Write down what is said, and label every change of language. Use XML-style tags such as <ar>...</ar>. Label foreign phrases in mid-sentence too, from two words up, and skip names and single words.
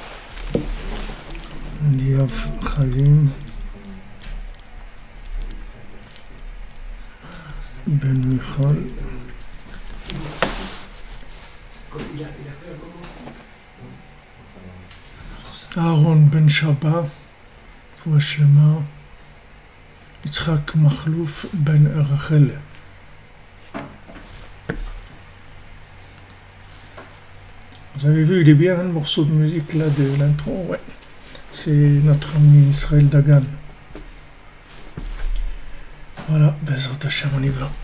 <he>אליאב חיים בן מיכל. אהרון בן שבה, רפואה שלמה. יצחק מחלוף בן רחל.</he> <fr>Vous avez vu, il est bien le morceau de musique là de l'intro, ouais. C'est notre ami Israël Dagan. Voilà,</fr> <he>בעזרת השם,</he> <fr>on y va.</fr>